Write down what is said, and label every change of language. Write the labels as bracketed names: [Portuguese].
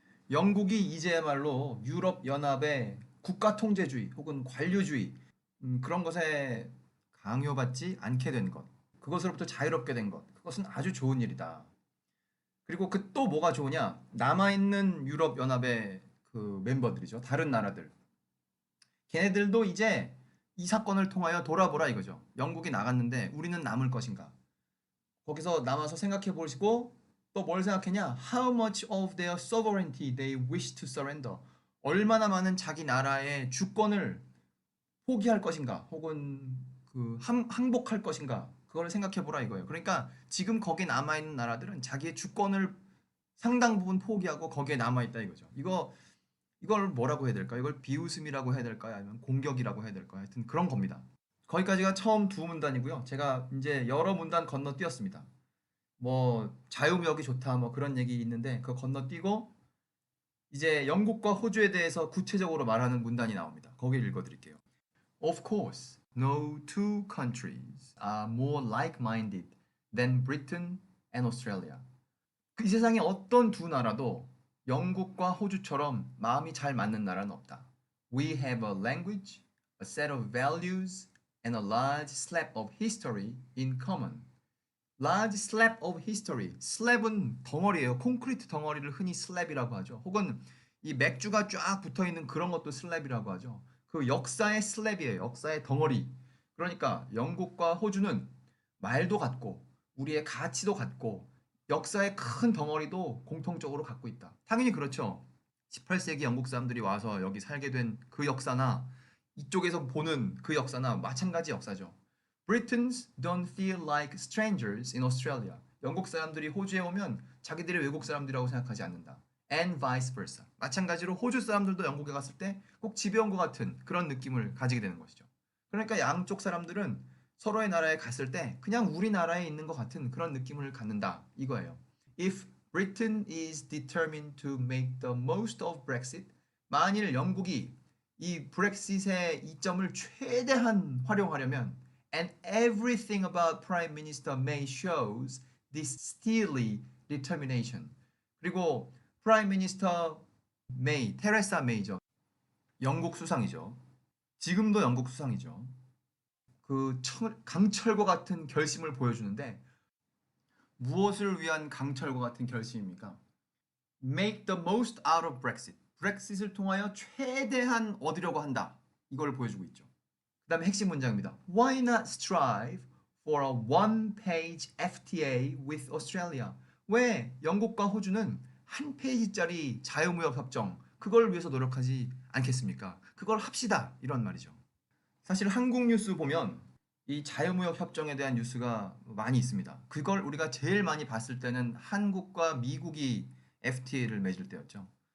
[Korean] 영국이 이제야말로 유럽 연합의 국가 통제주의 혹은 관료주의 그런 것에 강요받지 않게 된 것, 그것으로부터 자유롭게 된 것, 그것은 아주 좋은 일이다. 그리고 그 또 뭐가 좋으냐? 남아있는 유럽 연합의 그 멤버들이죠. 다른 나라들. 걔네들도 이제 이 사건을 통하여 돌아보라 이거죠. 영국이 나갔는데 우리는 남을 것인가? 거기서 남아서 생각해 보시고 또 뭘 생각했냐? [English] How much of their sovereignty they wish to surrender. [Korean] 얼마나 많은 자기 나라의 주권을 포기할 것인가? 혹은 그 항복할 것인가? 그걸 생각해 보라 이거예요. 그러니까 지금 거기 남아 있는 나라들은 자기의 주권을 상당 부분 포기하고 거기에 남아 있다 이거죠. 이걸 뭐라고 해야 될까요? 이걸 비웃음이라고 해야 될까요? 아니면 공격이라고 해야 될까요? 하여튼 그런 겁니다. 거기까지가 처음 두 문단이고요. 제가 이제 여러 문단 건너뛰었습니다. 뭐 자유무역이 좋다 뭐 그런 얘기 있는데 그거 건너뛰고 이제 영국과 호주에 대해서 구체적으로 말하는 문단이 나옵니다. 거기 읽어드릴게요. [English] Of course, no two countries are more like-minded than Britain and Australia. [Korean] 이 세상에 어떤 두 나라도 영국과 호주처럼 마음이 잘 맞는 나라는 없다. [English] We have a language, a set of values, and a large slab of history in common. Large slab of history. [Korean] slab은 덩어리예요. 콘크리트 덩어리를 흔히 slab이라고 하죠. 혹은 이 맥주가 쫙 붙어 있는 그런 것도 slab이라고 하죠. 그 역사의 slab이에요. 역사의 덩어리. 그러니까 영국과 호주는 말도 같고 우리의 가치도 같고 역사의 큰 덩어리도 공통적으로 갖고 있다. 당연히 그렇죠. 18세기 영국 사람들이 와서 여기 살게 된 그 역사나 이쪽에서 보는 그 역사나 마찬가지 역사죠. [English] Britons don't feel like strangers in Australia. [Korean] 영국 사람들이 호주에 오면 자기들이 외국 사람들이라고 생각하지 않는다. [English] And vice versa. [Korean] 마찬가지로 호주 사람들도 영국에 갔을 때 꼭 집에 온 것 같은 그런 느낌을 가지게 되는 것이죠. 그러니까 양쪽 사람들은 서로의 나라에 갔을 때 그냥 우리나라에 있는 것 같은 그런 느낌을 갖는다. 이거예요. [English] If Britain is determined to make the most of Brexit, [Korean] 만일 영국이 이 브렉시트의 이점을 최대한 활용하려면 [English] and everything about Prime Minister May shows this steely determination. [Korean] 그리고 Prime Minister May, 테레사 메이죠. 영국 수상이죠. 지금도 영국 수상이죠. 그 강철과 같은 결심을 보여주는데 무엇을 위한 강철과 같은 결심입니까? [English] Make the most out of Brexit. [Korean] 브렉시트를 통하여 최대한 얻으려고 한다. 이걸 보여주고 있죠. 그 다음에 핵심 문장입니다. [English] Why not strive for a one-page FTA with Australia? [Korean] 왜 영국과 호주는 한 페이지짜리 자유무역 협정 그걸 위해서 노력하지 않겠습니까? 그걸 합시다. 이런 말이죠. 사실 한국 뉴스 보면 이 자유무역 협정에 대한 뉴스가 많이 있습니다. 그걸 우리가 제일 많이 봤을 때는 한국과 미국이 FTA를 맺을 때였죠.